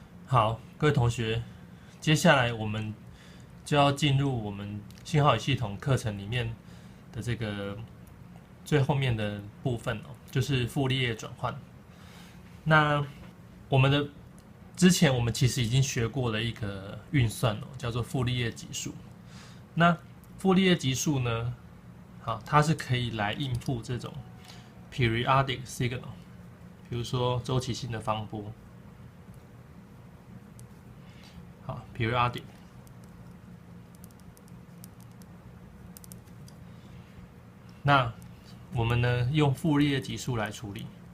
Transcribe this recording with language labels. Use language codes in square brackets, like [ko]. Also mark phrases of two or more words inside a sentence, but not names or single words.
[zh] 好，各位同學，接下來我們就要進入我們信號與系統課程裡面的這個最後面的部分哦，就是傅立葉轉換。那之前我們其實已經學過了一個運算哦，叫做傅立葉級數。那傅立葉級數呢，好，它是可以來應付這種 [en] periodic signal， [zh] 比如說週期性的方波。好 ，periodic。那我們呢，用傅立葉级數來處理。